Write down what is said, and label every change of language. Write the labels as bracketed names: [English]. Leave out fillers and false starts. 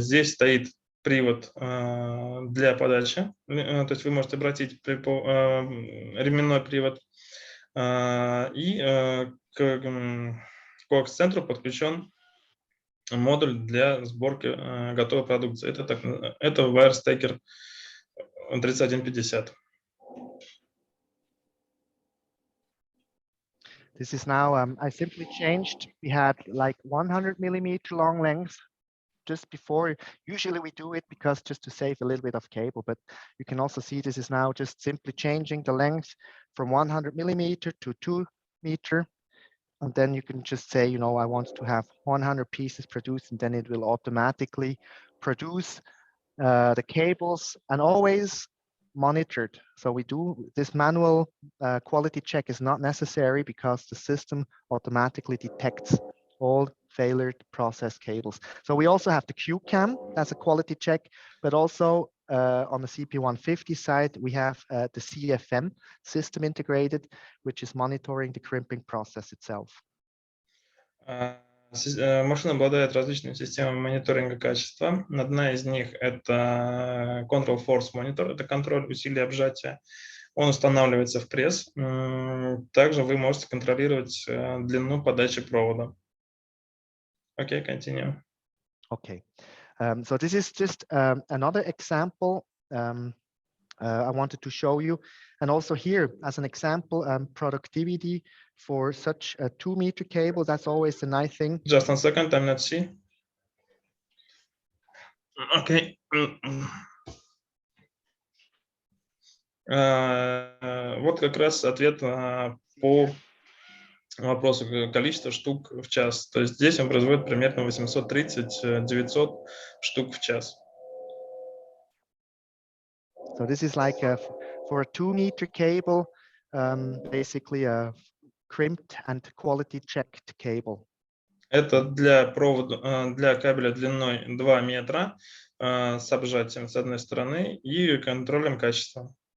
[Russian] Здесь стоит привод для подачи, то есть вы можете обратить ременной привод, и к CoaxCenter подключен модуль для сборки готовой продукции. Это Wire Stacker 3150. [English] This is now, I simply changed. We had like 100 millimeter long length just before. Usually we do it because just to save a little bit of cable, but you can also see this is now just simply changing the length from 100 millimeter to 2 meter. And then you can just say, you know, I want to have 100 pieces produced, and then it will automatically produce the cables, and always monitored. So we do this manual quality check is not necessary because the system automatically detects all failored process cables. So we also have the QCAM as a quality check, but also on the CP150 side, we have the CFM system integrated, which is monitoring the crimping process itself. [Russian] Машина обладает различными системами мониторинга качества. Одна из них – это Control Force Monitor, это контроль усилий обжатия. Он устанавливается в пресс. Также вы можете контролировать длину подачи провода. [English] Okay, continue. Okay, so this is just another example I wanted to show you. And also here, as an example, productivity for such a 2-meter cable, that's always a nice thing. Just 1 second, I'm not see. Okay. [Russian] Вот как раз ответ по вопросу количества штук в час. То есть здесь он производит примерно 830-900 штук в час. [English] So this is like for a 2-meter cable, basically a crimped and quality checked cable. [Russian] Это для провода, для кабеля длиной 2 метра с обжатием с одной стороны и контролем качества.